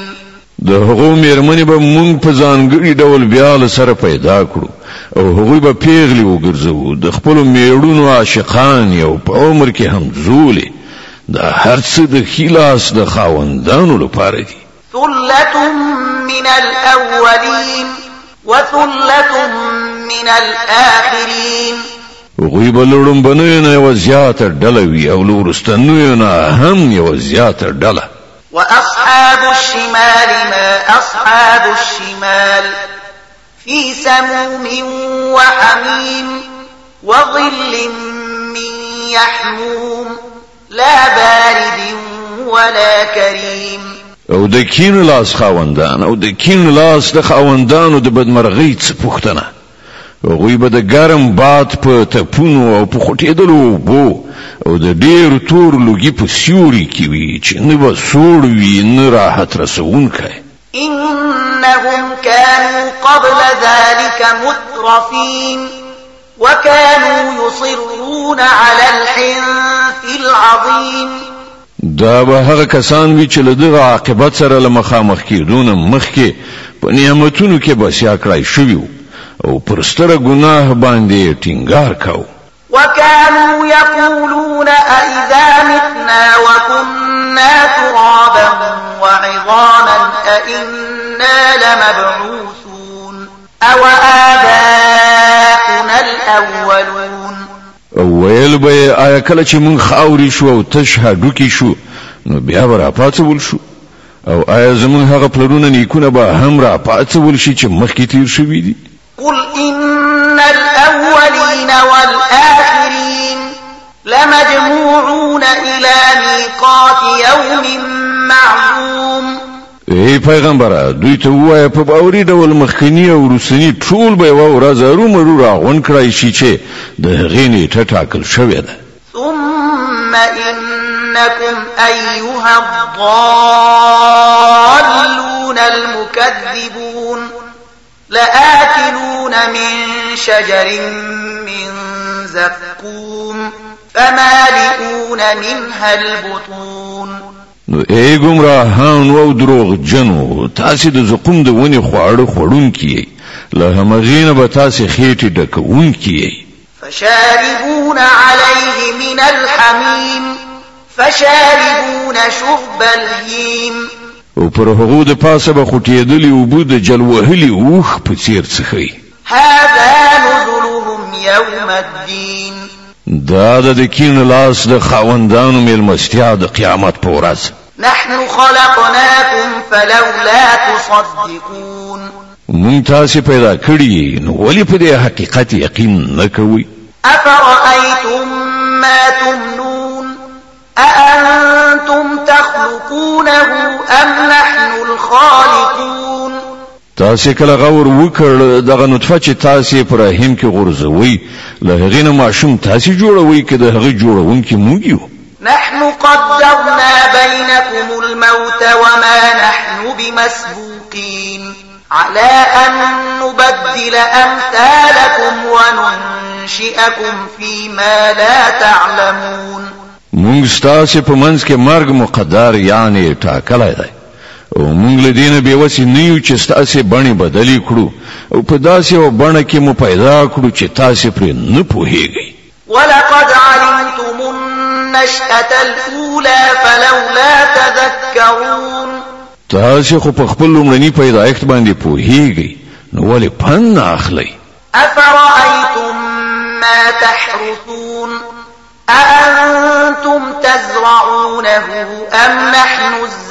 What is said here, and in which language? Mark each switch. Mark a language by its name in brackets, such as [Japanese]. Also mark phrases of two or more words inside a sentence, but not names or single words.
[Pashto] د هغو میرمنې به مونږ په ځانګړي ډول بیا له سره پیدا کړو او هغوی به پیغلې وګرځوو د خپلو میړونو عاشقان یو په عمر کې همزولې. دا هر څه د خلاص د خاوندانو لپاره دي. [Arabic] ثلة من الأولين وثلة من الآخرين. [Pashto] هغوی به لوړمبنیو نه یوه زیاته ډله وي او له وروستنیو نه هم یوه زیاته ډله. [Arabic] وأصحاب الشمال ما أصحاب الشمال في سموم وحميم وظل من يحموم لا بارد ولا كريم. [Pashto] او د کین لاس خاوندان او د کین لاس د خاوندانو د بدمرغۍ څخه پوښتنه. هغوی به د ګرم باد په تپونو او په خوټېدلو اوبو او د ډېر تور لوګي په سیوري کې وي چې نه به سوړ وي نه راحت رسونکی. [Arabic] إنهم كانوا قبل ذلك مترفين وكانوا يصرون على الحنث العظيم. [Pashto] دا به هغه کسان وي چې له دغه عاقبت سره له مخامخ کېدونه مخکې په نعمتونو کې بسیا کړای شوي وو او پر ستره ګناه باندې ټینګار کاوه. [Arabic] وكانوا يقولون أئذا متنا وكنا ترابا وعظاما أئنا لمبعوثون أو آباؤنا الأولون. [Pashto] ویل به آیا کله چې مونږ خاوري شو او تش هډوکي شو نو بیا به راپاڅول شو او آیا زمونږ هغه پلرونه نیکونه به هم راپاڅول شي چې مخکې تیر شوي دي؟ [Arabic] قل إن الأولين والآخرين لمجموعون إلى ميقات يوم معلوم. [Pashto] ای پیغمبره دوی ته ووایه په باوري ډول مخکني او وروستني ټول به یوه ورځ ارومرو راغونډ کړای شي چې د هغې نیټه ټاکل شوې ده. [Arabic] ثم إنكم أيها الضالون المكذبون لآكلون من شجر من زقوم فمالئون منها البطون. [Pashto] نو ای گمراهان او دروغ جنو تاسو د زقوم د ونی خواړه خورونکي له همغینه به تاسو خېټه ډکونکي. [Arabic] فشاربون عليه من الحميم فشاربون شرب الهيم. [Pashto] او پر هغه د پاسه به خوټېدلی اوبه د جلوهلي اوښ په څیر څښي. [Arabic] هذا نزلهم يوم الدين. [Pashto] دا د کین لاس د خاوندانو مېلمستیا د قیامت په ورځ. [Arabic] نحن خلقناكم فلولا تصدقون. [Pashto] مونږ تاسو پیدا کړی نو ولې په دې حقیقت یقین نه کوئ؟ [Arabic] أفرأيتم ما تمنون أأنتم تخلقونه أم نحن الخالقون. [Pashto] تاسو کله غور وکړ دغه نطفه چې تاسو پر رحم کې غورځوي له هغې نه ماشوم تاسو جوړوي که د هغه جوړونکي موږ یو. [Arabic] نحن قدرنا بينكم الموت وما نحن بمسبوقين على أن نبدل أمثالكم وننشئكم فيما لا تعلمون. [Pashto] مونږ ستاسو په منځ کې مرګ مقدر یعنی ټاکلی دی او مونږ له دې نه بېوسې نه یو چې ستاسو بڼې بدلې کړو او په داسې یوه بڼه کې مو پیدا کړو چې تاسو پرې نه پوهیږئ. [Arabic] ولقد علمتم النشأة الأولى فلولا تذكرون. [Pashto] تاسو خو په خپل لومړني پیدایښت باندې پوهیږئ نو ولې پند نه اخلئ؟ [Arabic] أفرأيتم ما تحرثون أأنتم تزرعونه أم نحن الزارعون.